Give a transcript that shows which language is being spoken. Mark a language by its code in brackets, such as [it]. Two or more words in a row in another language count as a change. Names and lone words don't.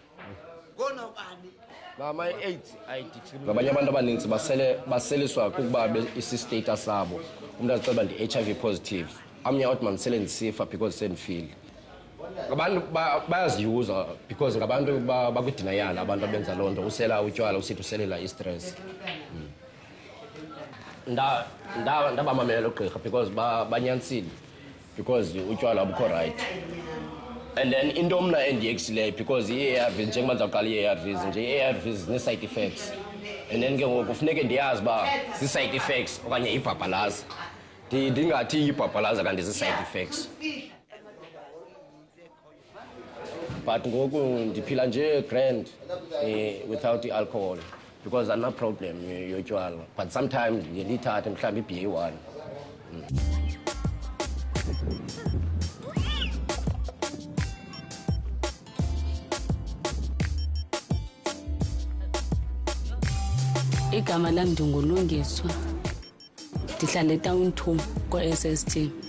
[xh] Ngama-AIDS ngabanye abantu abaninzi baseliswa kukuba isi-status sabo umntu azixela uba ndi-HIV positive amnye awuthi mandisele ndisifa because sendifile. Abantu bayaziyuza because ngabantu bakwidinayala abantu abenza loo nto usela utywala usithi uselela i-stress. Ndabamamela ugqirha because banyanisile because utywala bukho right. [en] And then [xh] into mna endiyekisileyo because i-ARVs njengoba ndizawuqala i-ARVs nje i-ARVs zine-side effects [en] and then [xh] ke ngoku kufuneke ndiyazi uba zii-side effects okanye ibhabhalaza ndingathi ibhabhalaza kanti zii-side effects. But ngoku ndiphila nje [en] grand without [xh] i-alcohol because andina-problem yotywala but sometimes ndiye ndiyithathe mhlawumbi i-BA1. Igama lam ndinguLungiswa ndihlala eTown 2 kwa-SST.